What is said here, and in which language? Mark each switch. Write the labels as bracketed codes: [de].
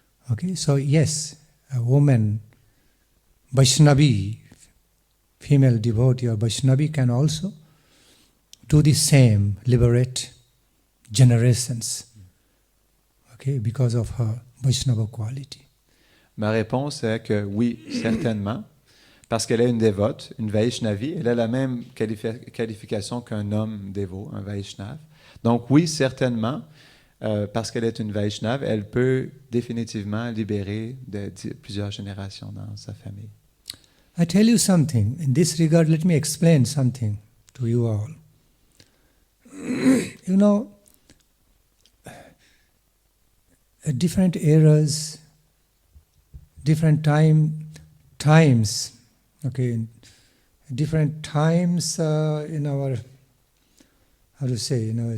[en] Okay, so yes, a woman, Vaishnavi, female devotee or Vaishnavi can also do the same, liberate generations, okay, because of her Vaishnava quality. [fr] Ma réponse est que oui, certainement, parce qu'elle est une dévote, une Vaishnavi, elle a la même qualification qu'un homme dévot, un Vaishnav. Donc oui, certainement, parce qu'elle est une Vaishnave, elle peut définitivement libérer plusieurs générations dans sa famille. [en] I tell you something. In this regard, let me explain something to you all. You know, at different eras, different times, okay, different times in our, how to say,